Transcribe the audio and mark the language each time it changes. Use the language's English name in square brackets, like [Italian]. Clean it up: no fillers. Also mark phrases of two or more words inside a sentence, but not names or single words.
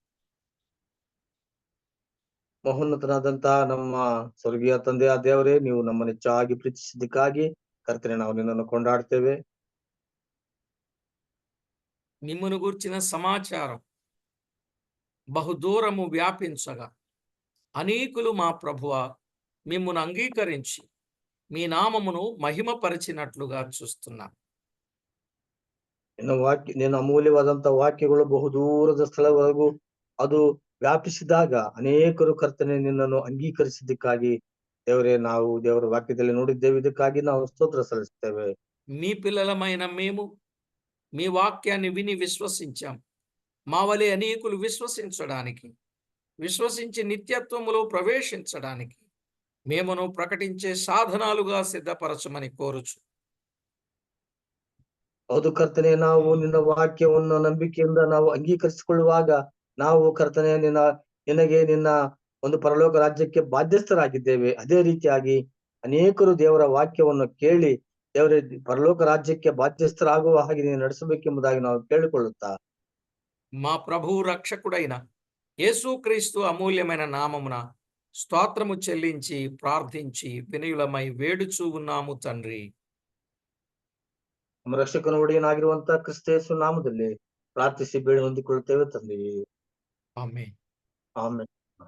[Kannada] ಮಹೋನ್ನತನಾದಂತಹ ನಮ್ಮ ಸ್ವರ್ಗೀಯ ತಂದೆಯ ದೇವರೇ, ನೀವು ನಮ್ಮನ್ನು ಹೆಚ್ಚಾಗಿ ಪ್ರೀತಿಸಿದ್ದಕ್ಕಾಗಿ ಕರ್ತನೆ ನಾವು ನಿನ್ನನ್ನು ಕೊಂಡಾಡ್ತೇವೆ. [Telugu] మిమ్మును గూర్చిన సమాచారం బహుదూరము వ్యాపించగా అనేకులు మా ప్రభువా మిమ్మును అంగీకరించి మీ నామమును మహిమపరిచినట్లుగా చూస్తున్నాం. [Kannada] ನಿನ್ನ ಅಮೂಲ್ಯವಾದಂತಹ ವಾಕ್ಯಗಳು ಬಹುದೂರದ ಸ್ಥಳವರೆಗೂ ಅದು ವ್ಯಾಪಿಸಿದಾಗ ಅನೇಕರು ಕರ್ತನೆ ನಿನ್ನನ್ನು ಅಂಗೀಕರಿಸಿದ್ದಕ್ಕಾಗಿ ದೇವರೇ, ನಾವು ದೇವರ ವಾಕ್ಯದಲ್ಲಿ ನೋಡಿದ್ದೇವೆ. ಇದಕ್ಕಾಗಿ ನಾವು ಸ್ತೋತ್ರ ಸಲ್ಲಿಸ್ತೇವೆ. [Telugu] మీ పిల్లలమైన మేము మీ వాక్యాన్ని విని విశ్వసించాం. మా వలె అనేకులు విశ్వసించి నిత్యత్వములో ప్రవేశించడానికి మేమును ప్రకటించే సాధనాలుగా సిద్ధపరచమని కోరుచు. [Kannada] ಹೌದು ಕರ್ತನೆ, ನಾವು ನಿನ್ನ ವಾಕ್ಯವನ್ನು ನಂಬಿಕೆಯಿಂದ ನಾವು ಅಂಗೀಕರಿಸಿಕೊಳ್ಳುವಾಗ ನಾವು ಕರ್ತನೆ ನಿನ್ನ ಒಂದು ಪರಲೋಕ ರಾಜ್ಯಕ್ಕೆ ಬಾಧ್ಯಸ್ಥರಾಗಿದ್ದೇವೆ. ಅದೇ ರೀತಿಯಾಗಿ ಅನೇಕರು ದೇವರ ವಾಕ್ಯವನ್ನು ಕೇಳಿ ದೇವರ ಪರಲೋಕ ರಾಜ್ಯಕ್ಕೆ ಬಾಧ್ಯಸ್ಥರಾಗುವ ಹಾಗೆ ನೀನು ನಡೆಸಬೇಕೆಂಬುದಾಗಿ ನಾವು ಕೇಳಿಕೊಳ್ಳುತ್ತಾ, [Telugu] మా ప్రభు రక్షకుడైన యేసుక్రీస్తు అమూల్యమైన నామమున స్తోత్రము చెల్లించి ప్రార్థించి వినయులమై వేడుచూ ఉన్నాము తండ్రి. [Kannada] ನಮ್ಮ ರಕ್ಷಕನ ಒಡೆಯನಾಗಿರುವಂತ ಕ್ರಿಸ್ತೇಸು ನಾಮದಲ್ಲಿ ಪ್ರಾರ್ಥಿಸಿ ಬೇಡಿ ಹೊಂದಿಕೊಳ್ಳುತ್ತೇವೆ ತಂದೆ. ಆಮೆನ್. ಆಮೆನ್.